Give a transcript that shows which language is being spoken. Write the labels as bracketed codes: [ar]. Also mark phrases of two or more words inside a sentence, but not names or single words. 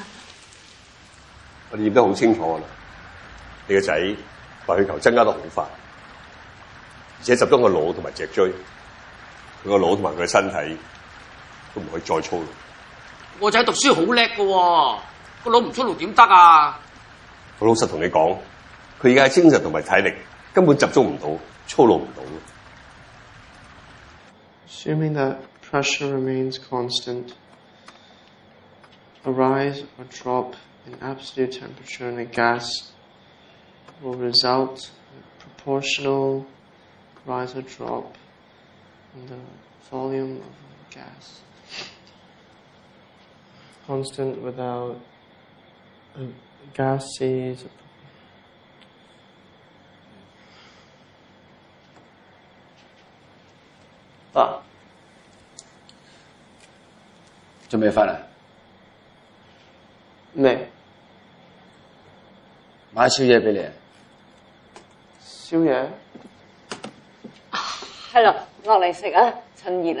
[yue] 我哋驗得好清楚㗎啦，你個仔白血球增加得好快，而且集中個腦同埋脊椎，佢個腦同埋佢嘅身體都唔可以再操勞。我仔讀書好叻㗎，個腦唔操勞點得啊？我老實同你講，佢而家精神同埋體力根本集中唔到，操勞唔到。 [en] Assuming that pressure remains constant, a rise or drop in absolute temperature in a gas will result in a proportional rise or drop in the volume of the gas. Constant without a gas sees a [yue] 做咩翻嚟？咩？買宵夜俾你。宵夜？係啦，落嚟食啊，趁熱啊！